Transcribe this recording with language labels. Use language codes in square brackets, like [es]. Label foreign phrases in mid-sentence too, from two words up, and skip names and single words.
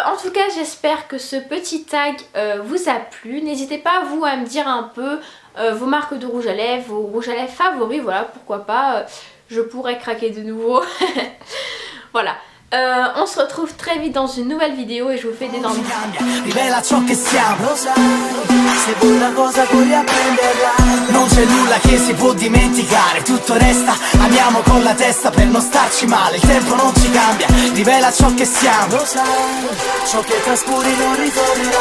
[fr] En tout cas, j'espère que ce petit tag vous a plu. N'hésitez pas vous à me dire un peu vos marques de rouge à lèvres, vos rouges à lèvres favoris, voilà, pourquoi pas, je pourrais craquer de nouveau. Voilà. On se retrouve très vite dans une nouvelle vidéo et je vous fais d'énormes bisous. [it] Rivela ciò che siamo, lo sai, se vuoi una cosa corri a prenderla. Non c'è nulla che si può dimenticare, tutto resta, amiamo con la testa per non starci male. Il tempo non ci cambia, rivela ciò che siamo, lo sai, ciò che trascuri non ritornerà.